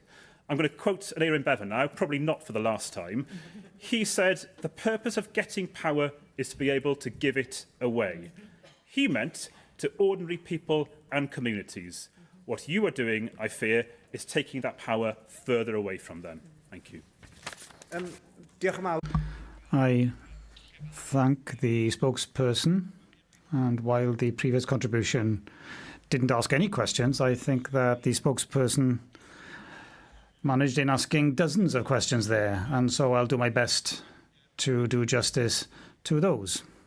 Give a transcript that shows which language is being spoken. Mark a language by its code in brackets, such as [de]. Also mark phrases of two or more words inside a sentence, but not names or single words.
[en] I'm going to quote Aaron Bevan now, probably not for the last time. He said, the purpose of getting power is to be able to give it away. He meant to ordinary people and communities. What you are doing, I fear, is taking that power further away from them. Thank you. [cy] Diolch yn fawr. [en] I thank the spokesperson, and while the previous contribution didn't ask any questions, I think that the spokesperson managed in asking dozens of questions there, and so I'll do my best to do justice to those.